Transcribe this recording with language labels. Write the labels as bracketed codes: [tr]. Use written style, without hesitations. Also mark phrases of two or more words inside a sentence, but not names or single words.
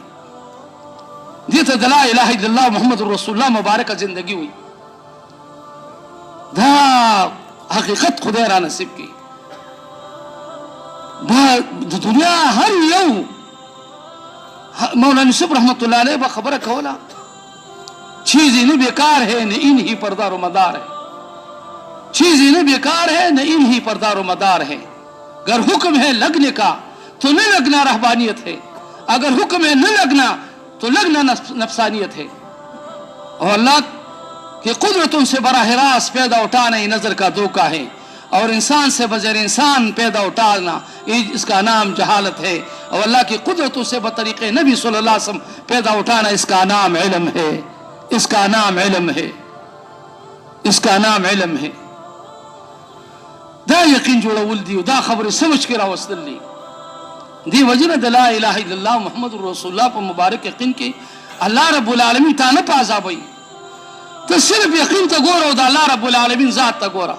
[ps] دې ته د [ar] لا اله الا الله محمد رسول الله [ps] مبارکه زندگی وایي. دا حقیقت خدای را نصیب کړي. د دنیا هر یو مولانا صاحب [ar] رحمت الله علیہ [ps] با خبر کولا [ur] چیزی نہ بیکار ہے نہ انہی پر دار و مدار ہے، چیزی نہ بیکار ہے نہ انہی پر دار و مدار ہے. اگر حکم ہے لگنے کا تو نہ لگنا رہبانیت ہے، اگر حکم ہے نہ لگنا تو لگنا نفسانیت ہے. اور اللہ کی قدرتوں سے براہ راست پیدا اٹھانا ہی نظر کا دھوکہ ہے اور انسان سے بغیر انسان پیدا اٹھانا اس کا نام جہالت ہے. اور اللہ کی قدرتوں سے بطریق نبی [ar] صلی اللہ علیہ وسلم [ur] پیدا اٹھانا اس کا نام علم ہے، اس کا نام علم ہے، اس کا نام علم ہے. [ps] دا یقین جوړول دي او دا خبرې سمجھ کې راوستل دي. دی وجنه د [ar] لا اله الا الله محمد رسول الله [ps] په مبارک یقین کې [ar] الله رب العالمین [ps] تا نه پازابوي، ته صرف یقین ته ګوره او د [ar] الله رب العالمین [ps] ذات ته ګوره.